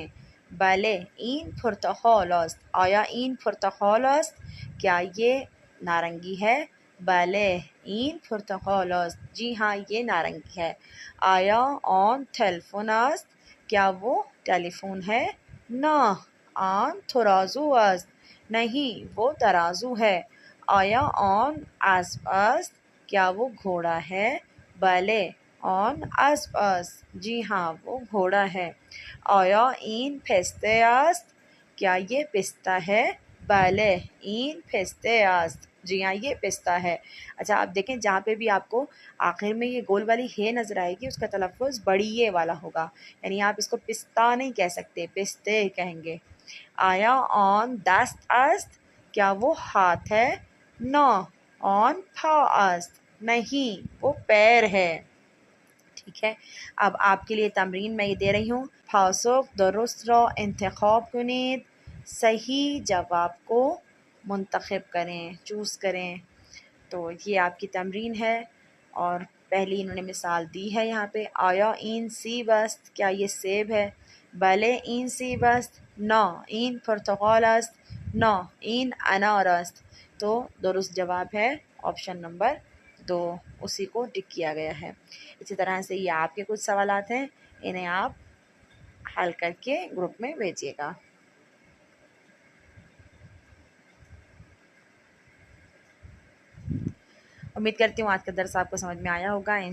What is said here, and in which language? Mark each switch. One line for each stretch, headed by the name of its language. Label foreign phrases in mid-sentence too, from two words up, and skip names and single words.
Persian: بلے این پرتقال است. آیا این پرتقال است،
Urdu: کیا یہ نارنگی ہے.
Persian: بلے این پرتقال است،
Urdu: جی ہاں یہ نارنگی ہے.
Persian: آیا آن تلفن است،
Urdu: کیا وہ ٹیلی فون ہے.
Persian: نہ آن ترازو است،
Urdu: نہیں وہ ترازو ہے.
Persian: آیا آن اسب است،
Urdu: کیا وہ گھوڑا ہے.
Persian: بلے آن اسب است،
Urdu: جی ہاں وہ گھوڑا ہے.
Persian: آیا این پسته است،
Urdu: کیا یہ پستہ ہے.
Persian: بلے این پسته است،
Urdu: جی ہاں یہ پستہ ہے. اچھا آپ دیکھیں جہاں پہ بھی آپ کو آخر میں یہ گول والی ہے نظر آئے گی، اس کا تلفظ بڑی یہ والا ہوگا، یعنی آپ اس کو پستہ نہیں کہہ سکتے، پستے کہیں گے.
Persian: آیا آن دست است،
Urdu: کیا وہ ہاتھ ہے.
Persian: نہ آن پا است،
Urdu: نہیں وہ پیر ہے. ٹھیک ہے، اب آپ کے لیے تمرین میں یہ دے رہی ہوں.
Persian: پاسخ درست را انتخاب کنید.
Urdu: صحیح جواب کو منتخب کریں، چوز کریں. تو یہ آپ کی تمرین ہے اور پہلی انہوں نے مثال دی ہے یہاں پہ.
Persian: آیا این سیب است،
Urdu: کیا یہ سیب ہے.
Persian: بلے این سیب است. نہ این پرتقال است. نہ این انار است.
Urdu: تو درست جواب ہے آپشن نمبر 2، اسی کو ٹک کیا گیا ہے. اسی طرح سے یہ آپ کے کچھ سوالات ہیں، انہیں آپ حل کر کے گروپ میں بھیجیے گا. امید کرتی ہوں آج کا درس آپ کو سمجھ میں آیا ہوگا.